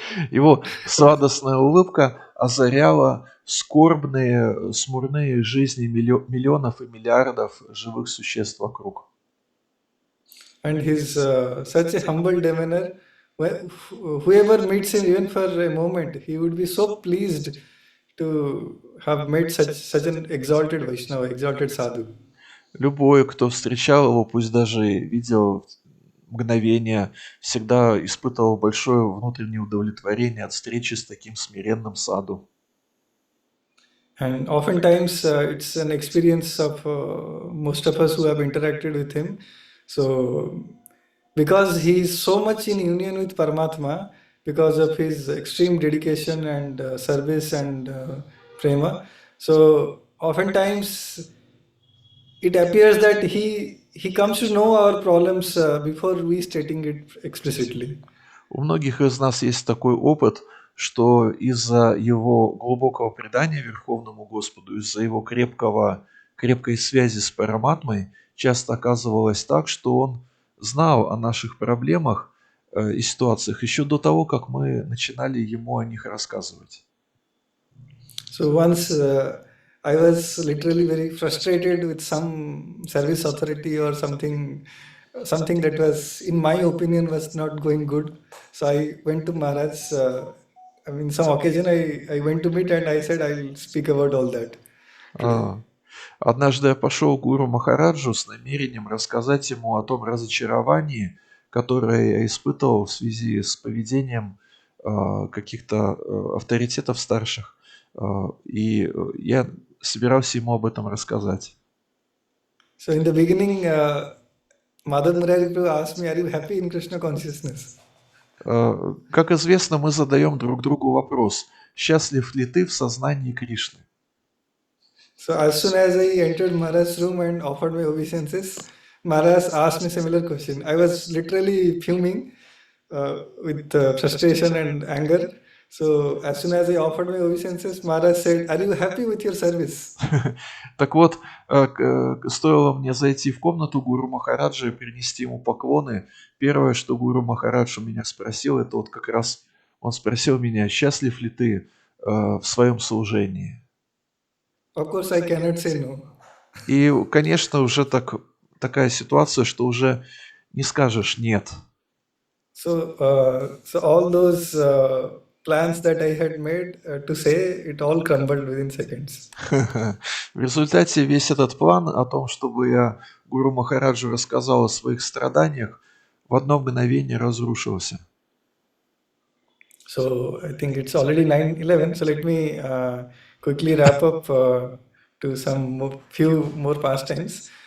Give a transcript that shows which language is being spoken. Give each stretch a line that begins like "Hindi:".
Russian: Его сладостная улыбка озаряла скорбные, смурные жизни миллионов и миллиардов живых существ вокруг.
English: And his such a humble demeanor, whoever meets him even for a moment, he would be so pleased to have met such an exalted Vaishnava, exalted sadhu.
Russian: Любой, кто встречал его, пусть даже и видел мгновение, всегда испытывал большое внутреннее удовлетворение от встречи с таким смиренным саду.
English: And oftentimes it's an experience of most of us who have interacted with him. So, because he is so much in union with Paramatma, because of his extreme dedication and service and prema, so oftentimes it appears that he comes to know our problems before we stating it explicitly.
Russian: У многих из нас есть такой опыт, что из-за его глубокого предания Верховному Господу, из-за его крепкой связи с Параматмой, часто оказывалось так, что он знал о наших проблемах и ситуациях еще до того, как мы начинали ему о них рассказывать.
English: So once I was literally very frustrated with some service authority or something that was, in my opinion, was not going good. So I went to Maharaj. Some occasion I went to meet and I said I'll speak about all that today.
Russian: А, Однажды я пошел к Гуру Махараджу с намерением рассказать ему о том разочаровании, которое я испытывал в связи с поведением каких-то авторитетов старших. И я собирался ему об этом рассказать.
English: So in the beginning, Madhava-Murari asked me, "Are you happy in Krishna consciousness?"
Russian: Как известно, мы задаем друг другу вопрос: счастлив ли ты в сознании Кришны?
English: So as soon as I entered Maharaj's room and offered my obeisances, Maharaj asked me similar question. I was literally fuming with frustration and anger. So as soon as I offered my obeisances, Maharaj said, "Are you happy with your service?"
Russian: Так вот, стоило мне зайти в комнату Гуру Махараджа и принести ему поклоны, первое, что Гуру Махарадж у меня спросил, это вот как раз он спросил меня: счастлив ли ты в своем служении?
English: Of course, I cannot say no.
Russian: И, конечно, уже такая ситуация, что уже не скажешь «нет».
English: So all those plans that I had made to say, it all crumbled within seconds.
Russian: В результате весь этот план о том, чтобы я Гуру Махараджу рассказал о своих страданиях, в одно мгновение разрушился.
English: So I think it's already 9:11. So let me quickly wrap up to few more pastimes.